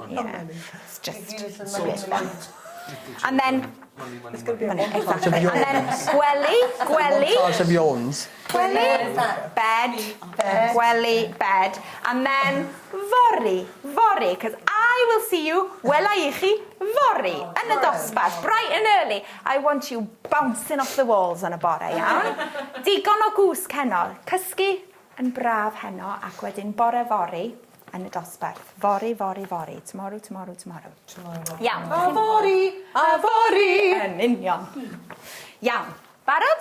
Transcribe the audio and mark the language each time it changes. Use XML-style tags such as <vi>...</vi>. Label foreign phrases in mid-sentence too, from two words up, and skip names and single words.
<en>Yeah, it's just a bit fun. And then money, exactly. And then gwely, Montage of yawns. bed, gwely, bed. And then fori, because I will see you,</en> <cy>wela I chi, fori, yn y dosbarth,</cy> <en>bright and early. I want you bouncing off the walls</en> <cy>yn y bore, iawn. Digon o gwsg heno, cysgu yn braf heno, ac wedyn bore fori yn y dosbarth. Fori. Tomorrow. Iawn. A fori. Yn union. Iawn. Barod?</cy>